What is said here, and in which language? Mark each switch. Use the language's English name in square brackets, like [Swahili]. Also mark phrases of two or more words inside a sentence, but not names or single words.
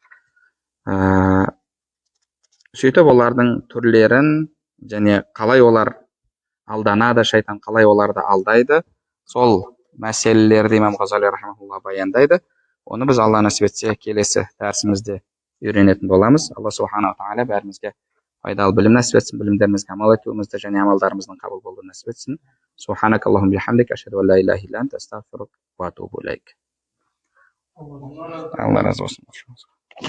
[Kazakh] Сөйтіп олардың түрлерін және қалай олар алданады, шайтан қалай оларды алдайды, сол мәселелерді Имам Ғазали рахматулла баяндайды. Оны біз Алла нәсіп етсе келесі дәрісімізде үйренетін боламыз. Алла субхана тағала бәрімізге пайдалы білім нәсіп етсін, білімдерімізге амал етуімізді және амалдарымыздың қабыл болуын нәсіп етсін. [Arabic] سبحانك اللهم بحمدك، أشهد أن لا إله إلا أنت، أستغفرك وأتوب إليك. [Kazakh] Алла разы болсын.